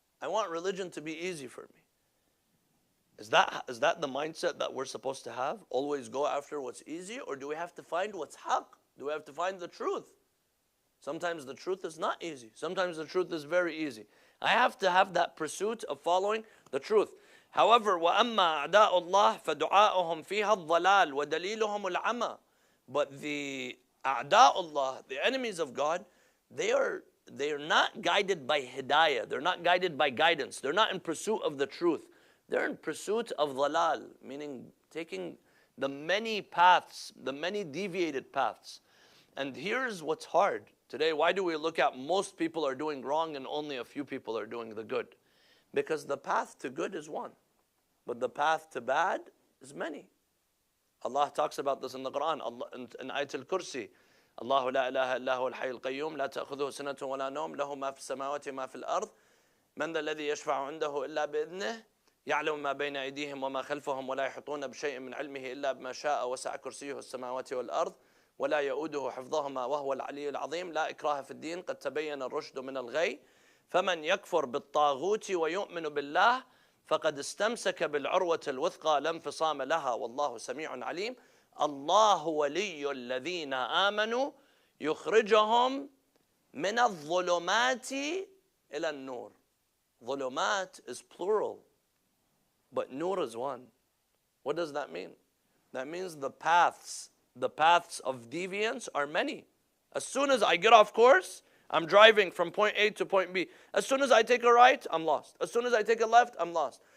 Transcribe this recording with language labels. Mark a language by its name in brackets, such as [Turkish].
[English] I want religion to be easy for me. Is that the mindset that we're supposed to have? Always go after what's easy? Or do we have to find what's haqq? Do we have to find the truth? Sometimes the truth is not easy. Sometimes the truth is very easy. I have to have that pursuit of following the truth. [Arabic] However, وَأَمَّا أَعْدَاءُ اللَّهِ فَدُعَاؤُهُمْ فِيهَا الضَّلَالِ وَدَلِيلُهُمُ الْعَمَى. [English] But the a'da'ullah, the enemies of God, they are not guided by hidayah. They're not guided by guidance. They're not in pursuit of the truth. They're in pursuit of dhalal, meaning taking the many paths, the many deviated paths. And here's what's hard today. Why do we look at most people are doing wrong and only a few people are doing the good? Because the path to good is one, but the path to bad is many. Allah talks about this in the Quran, in Ayat al-Kursi. [Arabic] Allahu la ilaha illa huwa al-hayy al-qayyum, la ta'khudhuhu sinatun wa la nawm, lahu ma fi as-samawati ma fi al-ard, man dha alladhi yashfa'u 'indahu illa bi'idhnihi, يعلم ما بين أيديهم وما خلفهم ولا يحيطون بشيء من علمه إلا بما شاء وسع كرسيه السماوات والأرض ولا يؤوده حفظهما وهو العلي العظيم لا إكراه في الدين قد تبين الرشد من الغي فمن يكفر بالطاغوت ويؤمن بالله فقد استمسك بالعروة الوثقى لا انفصام لها والله سميع عليم الله ولي الذين آمنوا يخرجهم من الظلمات إلى النور. [English] ظلمات is plural, but nur is one. What does that mean? That means the paths of deviance are many. As soon as I get off course, I'm driving from point A to point B. As soon as I take a right, I'm lost. As soon as I take a left, I'm lost.